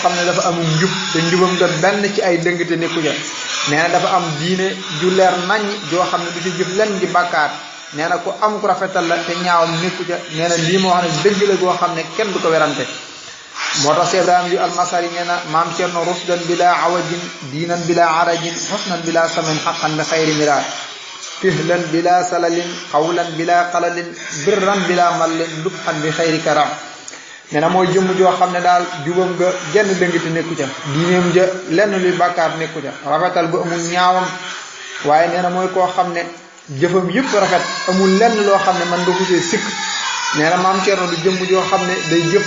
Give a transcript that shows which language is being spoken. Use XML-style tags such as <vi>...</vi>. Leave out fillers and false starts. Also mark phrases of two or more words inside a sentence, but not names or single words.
<wo>xam ne dafa am njub te njubam nga benn ci ay dëngte nekku ja nee na dafa am diine ju leer nañ joo xam ne du ci jëf lenn di bàkkaar nee na ku am ku rafetal la te ñaawam nekku ja nee na lii moo wax ne dëgg la goo xam ne kenn du ko werante moo tax Cheikh Ibrahima yu almasari nee na maam Cerno</wo> <ar>رشدا بلا عوج دينا بلا حرج حسنا بلا سأم حقا بغير مراء فعلا بلا زلل قولا بلا خلل برا بلا ملل لطفا بغير كرم</ar> <wo>nee na mooy jëmm joo xam ne daal jubam nga genn dëngati nekku ca diineem ja lenn luy bàkkaar nekku ca rafetal gu amul ñaawam waaye nee na mooy koo xam ne jëfam yëpp rafet amul lenn loo xam ne man nga kusee sikk nee na maam Cerno du jëmm joo xam ne day</wo>